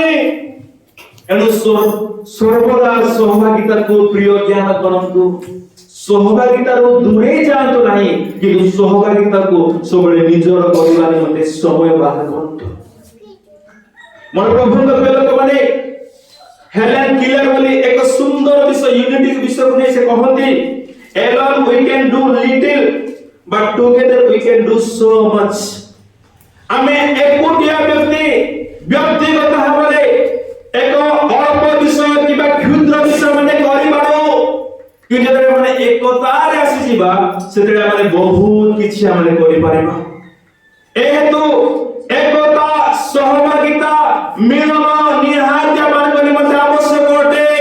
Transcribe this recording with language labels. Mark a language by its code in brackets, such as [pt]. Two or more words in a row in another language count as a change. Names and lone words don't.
[or] ଏଣୁ ସର୍ବଦା ସହଭାଗିତାକୁ ପ୍ରିୟ ଜ୍ଞାନ କରନ୍ତୁ, ସହଭାଗିତାରୁ ଦୂରେଇ ଯାଆନ୍ତୁ ନାହିଁ, କିନ୍ତୁ ସହଭାଗିତାକୁ ସବୁବେଳେ ନିଜର କରିବା ନିମନ୍ତେ ସମୟ ବାହାର କରନ୍ତୁ। ମୋର ପ୍ରଭୁଙ୍କ ଲୋକମାନେ ହେଲେନ୍ କିଲର ବୋଲି ଏକ ସୁନ୍ଦର ବିଷୟ, ୟୁନିଟି ବିଷୟକୁ ନେଇ ସେ କହନ୍ତି, [en] alone we can do little but together we can do so much। [or] ଆମେ ଏକୁଟିଆ ବ୍ୟକ୍ତିଗତ ଭାବରେ ଏକ ଅଳ୍ପ ବିଷୟ କିମ୍ବା କ୍ଷୁଦ୍ର ବିଷୟ ମାନେ କରିପାରୁ, କିନ୍ତୁ ଯେତେବେଳେ ମାନେ ଏକତାରେ ଆସିଯିବା ସେତେବେଳେ ଆମେ ବହୁତ କିଛି ଆମେ କରିପାରିବା। ଏହେତୁ ଏକତା, ସହଭାଗିତା, ମିଳନ ନିହାତି ଆମମାନଙ୍କ ନିମନ୍ତେ ଆବଶ୍ୟକ ଅଟେ।